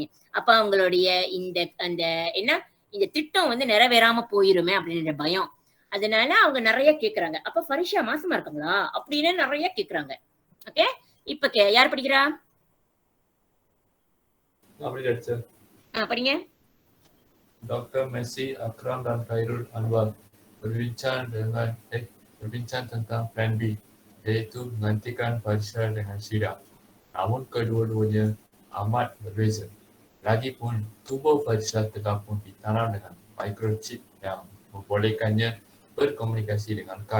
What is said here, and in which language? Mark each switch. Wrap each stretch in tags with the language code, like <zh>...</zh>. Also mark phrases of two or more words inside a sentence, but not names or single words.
<ta>அப்ப அவங்களுடைய இந்த திட்டம் வந்து நிறைவேறாம போயிருமே அப்படின்ற பயம். அதனால அவங்க நிறைய கேக்குறாங்க. அப்ப ஃபரிஷா மாசமா இருக்காங்களா அப்படின்னு நிறைய கேக்குறாங்க. ஓகே, இப்ப யார் படிக்கிறா? படிங்க.</ta> <ms>Dr. Messi, Akram dan Khairul Anwar berbincang tentang</ms> <en>plan B,</en> <ms>iaitu menggantikan Farisha dengan Syida. Namun kedua-duanya amat berbeza. Lagipun tubuh Farisha telah pun ditanam dengan microchip yang membolehkannya berkomunikasi dengan Kal.</ms>